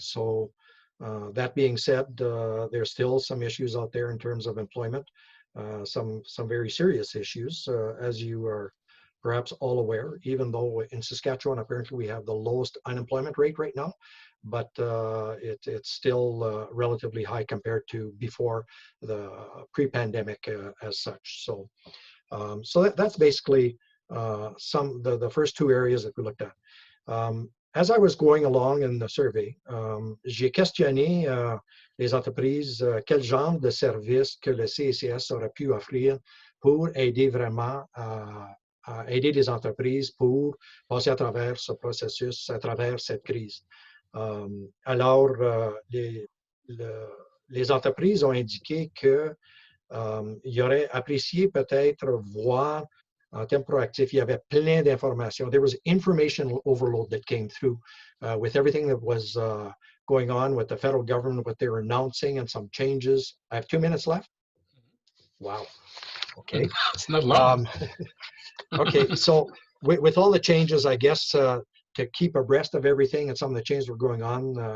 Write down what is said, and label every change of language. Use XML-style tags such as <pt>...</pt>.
<en>So that being said, there's still some issues out there in terms of employment, some very serious issues, as you are perhaps all aware, even though in Saskatchewan, apparently we have the lowest unemployment rate right now, but it's still relatively high compared to before the pre-pandemic as such. So, so that's basically the first two areas that we looked at. As I was going along in the survey,</en> <fr>j'ai questionné les entreprises quel genre de service que le CÉCS aurait pu offrir pour aider vraiment à aider les entreprises pour passer à travers ce processus, à travers cette crise. Alors, les entreprises ont indiqué qu'ils auraient apprécié peut-être voir en termes proactifs, il y avait plein d'informations.</fr> <en>There was information overload that came through with everything that was going on with the federal government, what they were announcing and some changes. I have 2 minutes left. Wow. Okay. It's not long. Okay, so with all the changes, I guess, to keep abreast of everything and some of the changes were going on,</en>